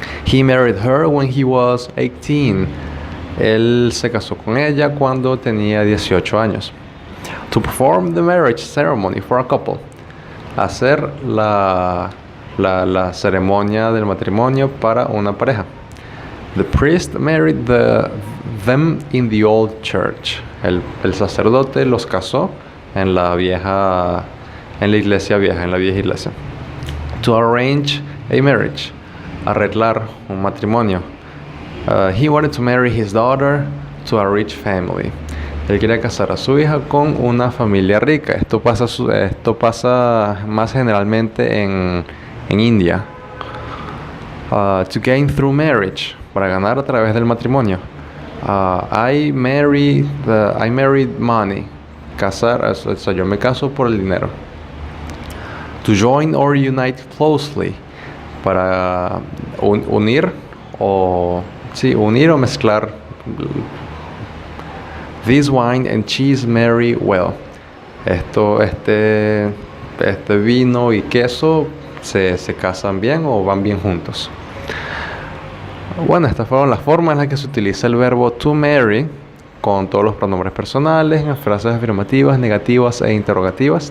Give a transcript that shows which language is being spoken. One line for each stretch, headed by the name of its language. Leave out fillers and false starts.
English: He married her when he was 18.
Spanish: Él se casó con ella cuando tenía 18 años.
English: To perform the marriage ceremony for a couple.
Spanish: Hacer la ceremonia del matrimonio para una pareja.
English: The priest married them in the old church.
Spanish: El sacerdote los casó en la iglesia vieja, en la vieja iglesia.
English: To arrange a marriage.
Spanish: Arreglar un matrimonio.
English: He wanted to marry his daughter to a rich family.
Spanish: Él quería casar a su hija con una familia rica. Esto pasa más generalmente en India.
English: To gain through marriage.
Spanish: Para ganar a través del matrimonio.
English: I married money.
Spanish: Casar, o sea, yo me caso por el dinero.
English: To join or unite closely.
Spanish: Para unir o mezclar.
English: This wine and cheese marry well.
Spanish: Este vino y queso se casan bien o van bien juntos. Bueno, estas fueron las formas en las que se utiliza el verbo to marry con todos los pronombres personales, en frases afirmativas, negativas e interrogativas.